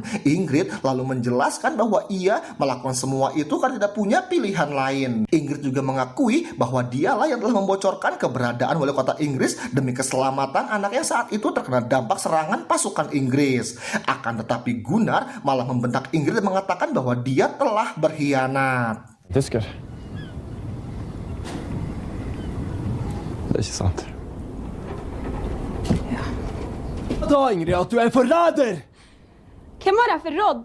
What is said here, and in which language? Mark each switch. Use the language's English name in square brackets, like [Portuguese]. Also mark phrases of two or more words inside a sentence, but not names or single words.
[Indonesian] Ingrid lalu menjelaskan bahwa ia melakukan semua itu karena tidak punya pilihan lain. Ingrid juga mengakui bahwa dialah yang telah membocorkan keberadaan wali kota Inggris demi keselamatan anak yang saat itu terkena dampak serangan pasukan Inggris. Akan tetapi Gunnar malah membentak Ingrid dan mengatakan bahwa dia telah berkhianat. [Swedish] Tysker. Det är inte sant. Ja. [Danish] Da, Ingrid, at du er en forræder! Hvem har jeg forrådd?